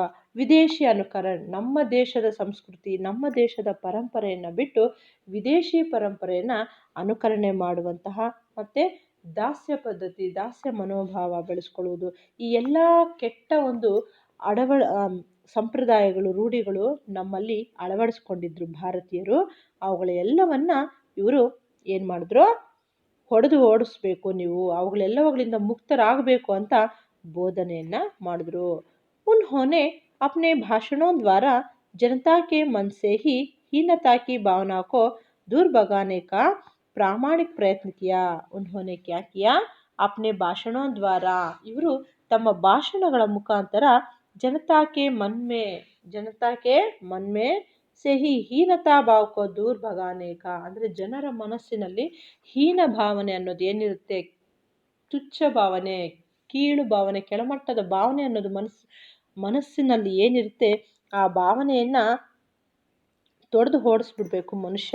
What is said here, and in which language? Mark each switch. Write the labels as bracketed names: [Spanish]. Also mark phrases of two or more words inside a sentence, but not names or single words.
[Kannada] ವಿದೇಶಿ ಅನುಕರಣ, ನಮ್ಮ ದೇಶದ ಸಂಸ್ಕೃತಿ, ನಮ್ಮ ದೇಶದ ಪರಂಪರೆಯನ್ನು ಬಿಟ್ಟು ವಿದೇಶಿ ಪರಂಪರೆಯನ್ನು ಅನುಕರಣೆ ಮಾಡುವಂತಹ, ಮತ್ತು ದಾಸ್ಯ ಪದ್ಧತಿ, ದಾಸ್ಯ ಮನೋಭಾವ ಬೆಳೆಸ್ಕೊಳ್ಳುವುದು, ಈ ಎಲ್ಲ ಕೆಟ್ಟ ಒಂದು ಸಂಪ್ರದಾಯಗಳು, ರೂಢಿಗಳು ನಮ್ಮಲ್ಲಿ ಅಳವಡಿಸ್ಕೊಂಡಿದ್ರು ಭಾರತೀಯರು. ಅವುಗಳ ಎಲ್ಲವನ್ನ ಇವರು ಏನು ಮಾಡಿದ್ರು? ಹೊಡೆದು ಓಡಿಸ್ಬೇಕು, ನೀವು ಅವುಗಳೆಲ್ಲವುಗಳಿಂದ ಮುಕ್ತರಾಗಬೇಕು ಅಂತ ಬೋಧನೆಯನ್ನು ಮಾಡಿದ್ರು. [Hindi] उन्होंने अपने भाषणों द्वारा जनता के मन से ही हीनता की भावना को दूर भगाने का प्रामाणिक प्रयत्न किया. उन्होंने क्या किया अपने भाषणों द्वारा, [Kannada] ಇವರು ತಮ್ಮ ಭಾಷಣಗಳ ಮುಖಾಂತರ [Hindi] जनता के मन में से ही हीनता भाव को दूर भगाने का, [Kannada] ಅಂದರೆ ಜನರ ಮನಸ್ಸಿನಲ್ಲಿ ಹೀನ ಭಾವನೆ ಅನ್ನೋದು ಏನಿರುತ್ತೆ, ತುಚ್ಛ ಭಾವನೆ, ಕೀಳು ಭಾವನೆ, ಕೆಳಮಟ್ಟದ ಭಾವನೆ ಅನ್ನೋದು ಮನಸ್ಸಿನಲ್ಲಿ ಏನಿರುತ್ತೆ ಆ ಭಾವನೆಯನ್ನು ತೊಡೆದು ಓಡಿಸ್ಬಿಡ್ಬೇಕು ಮನುಷ್ಯ.